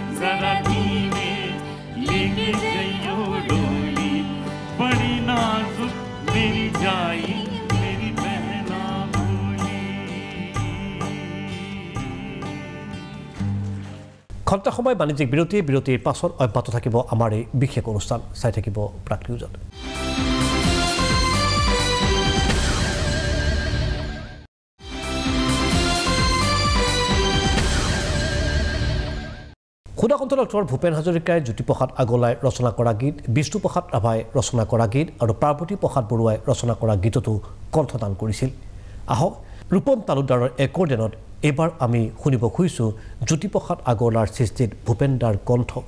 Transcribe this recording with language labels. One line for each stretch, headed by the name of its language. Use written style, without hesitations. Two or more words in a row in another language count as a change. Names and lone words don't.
Hindi: लेके जइयो डोली बड़ी नाजुक मेरी जाई मेरी बहना भोली
Assamese: ঘণ্টা সময় বাণিজ্যিক বিৰতিৰ পাছত অব্যাহত থাকিব আমাৰ এই বিশেষ অনুষ্ঠান চাই থাকিব প্ৰাগ নিউজত খুদা কণ্ঠ ডক্টৰ ভূপেন হাজৰিকাই জ্যোতিপ্ৰসাদ আগৰৱালাই ৰচনা কৰা গীত বিষ্ণুপ্ৰসাদ ৰাভাই ৰচনা কৰা গীত আৰু পাৰ্বতী প্ৰসাদ বৰুৱাই ৰচনা কৰা গীততো কণ্ঠদান কৰিছিল আহক ৰূপম তালুকদাৰৰ একৰ্ডেনত এবাৰ আমি শুনিব খুজিছোঁ জ্যোতিপ্ৰসাদ আগৰৱালাৰ সৃষ্টিত ভূপেন দাৰ কণ্ঠ